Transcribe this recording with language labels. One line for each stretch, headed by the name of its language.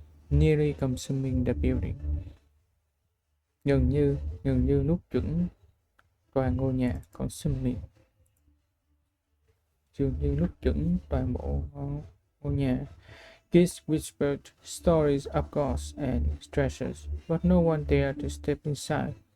English: Nearly consuming the building.
Vietnamese: Gần như nuốt chửng toàn ngôi nhà. Consuming. Dường như nuốt chửng toàn bộ ngôi nhà.
English: Kids whispered stories of ghosts and treasures, but no one dared to step inside.